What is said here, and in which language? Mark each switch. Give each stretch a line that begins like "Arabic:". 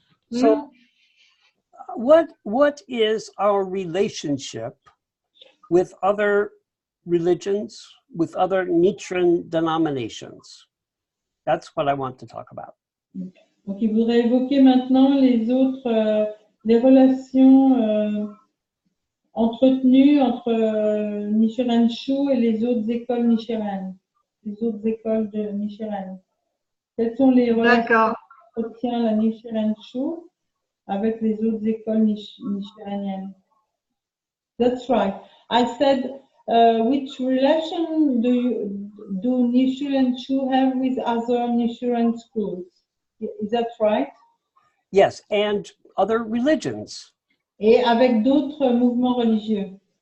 English: So, what is our relationship with other religions, with other Nichiren denominations? That's what I want to talk about.
French: Donc, il voudrait évoquer maintenant les relations entretenues entre Nichiren Shu et les autres écoles Nichiren, les autres écoles de Nichiren. Quelles sont les relations qu'entretient la Nichiren Shu avec les autres écoles nichireniennes?
English: That's right. I said, which relation do Nichiren Shu have with other Nichiren schools? Is that right? Yes, and other religions.
French: Et avec d'autres mouvements religieux.